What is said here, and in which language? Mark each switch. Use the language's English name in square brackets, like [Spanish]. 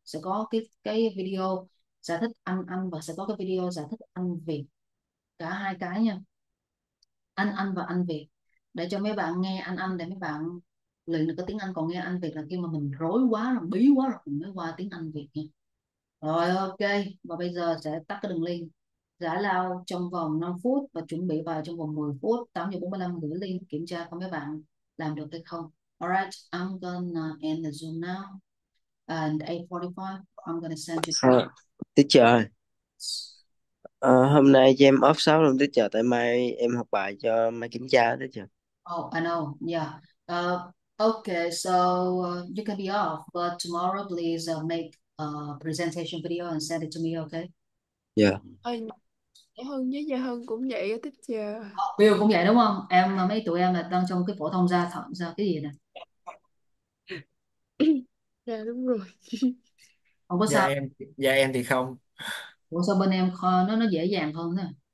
[Vietnamese] Sẽ có cái video giải thích Anh và sẽ có cái video giải thích Anh Việt, cả hai cái nha, Anh và Anh Việt, để cho mấy bạn nghe Anh để mấy bạn luyện được cái tiếng Anh. Còn nghe Anh Việt là khi mà mình rối quá rồi, bí quá rồi mình mới qua tiếng Anh Việt nha. Rồi, ok, và bây giờ sẽ tắt cái đường link, giải lao trong vòng 5 phút và chuẩn bị bài trong vòng 10 phút. 8:45 gửi link kiểm tra coi mấy bạn làm được hay không. [English] Alright, I'm gonna end the Zoom now. And 8:45 I'm gonna send you. [Vietnamese] Teacher ơi, hôm nay cho em off 6 luôn teacher, tại mai em học bài cho mai kiểm tra đó teacher. [English] Oh, I know. Yeah. Okay, so you can be off, but tomorrow please make a presentation video and send it to me, okay? [Vietnamese] Dạ. Dạ Hân với Gia Hân cũng vậy á teacher. Bill cũng vậy đúng không? Mấy tụi em là đang trong cái phổ thông ra cái gì nè? Dạ đúng rồi. Không có Dạ sao. em dạ em thì không. Ủa sao bên em nó dễ dàng hơn nè.